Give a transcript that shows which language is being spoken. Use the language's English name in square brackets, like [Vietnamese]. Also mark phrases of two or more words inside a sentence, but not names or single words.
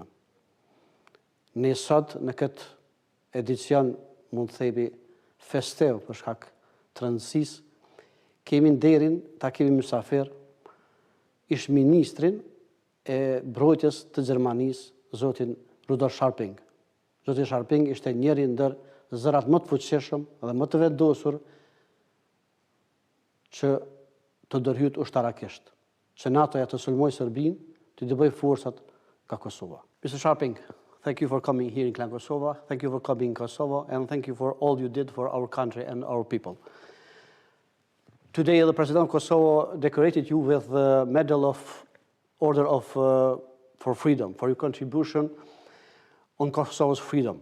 [Albanian] Ne sot në këtë edicion, mund të themi festiv për shkak të rëndësisë, kemi nderin, ta kemi mysafir, ish ministrin e mbrojtjes të Gjermanisë, zotin Rudolf Scharping. Zoti Scharping ishte njëri ndër zërat më të fuqishëm dhe më të vendosur që të ndërhyjë ushtarakisht, që NATO-ja të sulmojë Serbinë, të dëbëj forcat nga Kosova. [English] Mr. Scharping, thank you for coming here in KlanKosova, thank you for coming in Kosovo, and thank you for all you did for our country and our people. Today, the President of Kosovo decorated you with the Medal of Order of for Freedom, for your contribution on Kosovo's freedom.